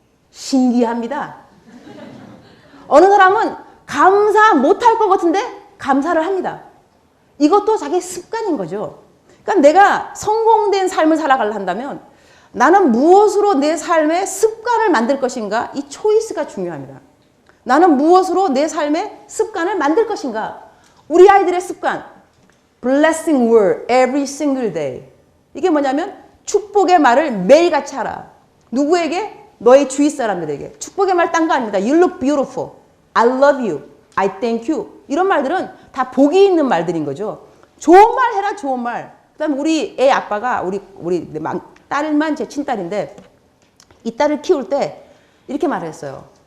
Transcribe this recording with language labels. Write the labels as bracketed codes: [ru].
[ko] 신기합니다. 어느 사람은 감사 못할 것 같은데 감사를 합니다. 이것도 자기 습관인 거죠. 그러니까 내가 성공된 삶을 살아가려 한다면 나는 무엇으로 내 삶의 습관을 만들 것인가? 이 초이스가 중요합니다. 나는 무엇으로 내 삶의 습관을 만들 것인가? 우리 아이들의 습관, [en] blessing word every single day. [ko] 이게 뭐냐면 축복의 말을 매일같이 하라. 누구에게? 너의 주위 사람들에게. 축복의 말 딴 거 아닙니다. [en] You look beautiful. I love you. I thank you. [ko] 이런 말들은 다 복이 있는 말들인 거죠. 좋은 말 해라, 좋은 말. 그 다음에 우리 애 아빠가, 우리 딸만 제 친딸인데, 이 딸을 키울 때 이렇게 말을 했어요.